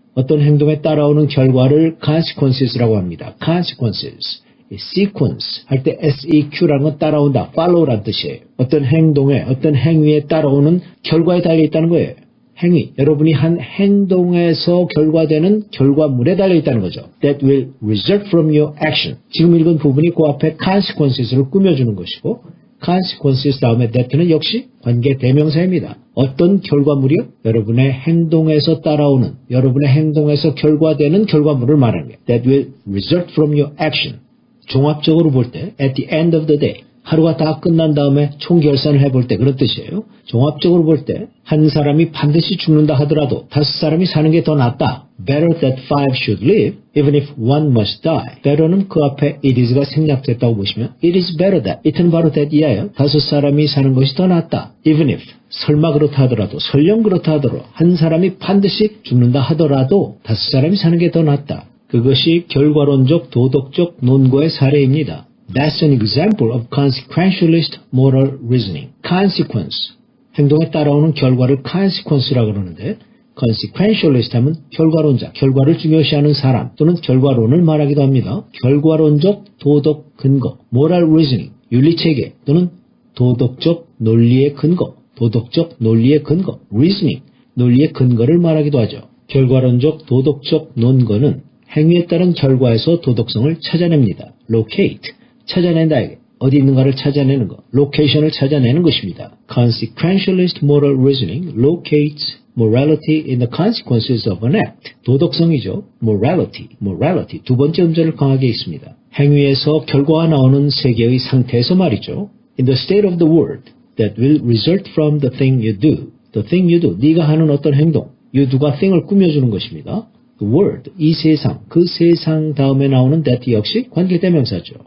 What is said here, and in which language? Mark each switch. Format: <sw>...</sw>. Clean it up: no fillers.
<ko>어떤 행동에 따라오는 결과를 consequences라고 합니다. consequences. sequence 할 때 seq라는 건 따라온다. follow라는 뜻이에요. 어떤 행동에, 어떤 행위에 따라오는 결과에 달려있다는 거예요. 행위. 여러분이 한 행동에서 결과되는 결과물에 달려있다는 거죠.</ko> <en>That will result from your action.</en> <ko>지금 읽은 부분이 그 앞에 consequences를 꾸며주는 것이고 consequences 다음에 that는 역시 관계 대명사입니다. 어떤 결과물이요? 여러분의 행동에서 따라오는, 여러분의 행동에서 결과되는 결과물을 말하는 거예요.</ko> <en>That will result from your action.</en> <ko>종합적으로 볼 때,</ko> <en>at the end of the day,</en> <ko>하루가 다 끝난 다음에 총결산을 해볼 때 그런 뜻이에요. 종합적으로 볼 때 한 사람이 반드시 죽는다 하더라도 5사람이 사는 게 더 낫다.</ko> <en>Better that 5 should live, even if 1 must die.</en> <ko>better는 그 앞에 it is가 생략됐다고 보시면</ko> <en>it is better that,</en> <ko>it은 바로 that 이하예요. 5사람이 사는 것이 더 낫다. Even if, 설마 그렇다 하더라도, 설령 그렇다 하더라도 한 사람이 반드시 죽는다 하더라도 5사람이 사는 게 더 낫다. 그것이 결과론적 도덕적 논거의 사례입니다.</ko> <en>That's an example of consequentialist moral reasoning.</en> <ko>consequence, 행동에 따라오는 결과를 consequence라고 그러는데 consequentialist 하면 결과론자, 결과를 중요시하는 사람 또는 결과론을 말하기도 합니다. 결과론적 도덕 근거, moral reasoning, 윤리체계 또는 도덕적 논리의 근거, 도덕적 논리의 근거, reasoning, 논리의 근거를 말하기도 하죠. 결과론적 도덕적 논거는 행위에 따른 결과에서 도덕성을 찾아냅니다. locate, 찾아낸다. 어디 있는가를 찾아내는 것, location을 찾아내는 것입니다.</ko> <en>Consequentialist moral reasoning locates morality in the consequences of an act.</en> <ko>도덕성이죠. morality. 두 번째 음절을 강하게 있습니다. 행위에서 결과가 나오는 세계의 상태에서 말이죠.</ko> <en>In the state of the world that will result from the thing you do. The thing you do.</en> <ko>네가 하는 어떤 행동. you do가 thing을 꾸며주는 것입니다. The world, 이 세상, 그 세상 다음에 나오는 that 역시 관계대명사죠.</ko>